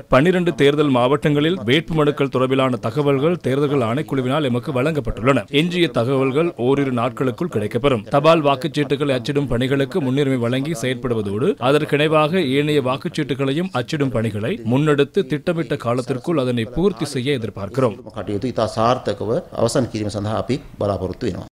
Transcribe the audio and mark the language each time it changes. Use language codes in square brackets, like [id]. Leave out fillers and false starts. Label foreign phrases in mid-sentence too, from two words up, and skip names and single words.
[ta] 12 தேர்தல் மாவட்டங்களில் வேட்புமனுக்கள் தொடர்பிலான தகவல்கள் தேர்தல்கள் ஆணைக்குழுவினால் எமக்கு வழங்கப்பட்டுள்ளன. எஞ்சிய தகவல்கள் ஓரிரு நாட்களுக்குள் கிடைக்கப்பெறும். தபால் வாக்குச்சீட்டுகளை அச்சிடும் பணிகளுக்கு முன்னுரிமை வழங்கி செயற்படுவதோடு அதற்கிணைவாக ஏனைய வாக்குச்சீட்டுகளையும் அச்சிடும் பணிகளை முன்னெடுத்து திட்டமிட்ட காலத்திற்குள் அதனை பூர்த்தி செய்ய எதிர்பார்க்கிறோம். [si] කටයුතු ඉතා සාර්ථකව අවසන් කිරීම සඳහා අපි බලාපොරොත්තු වෙනවා.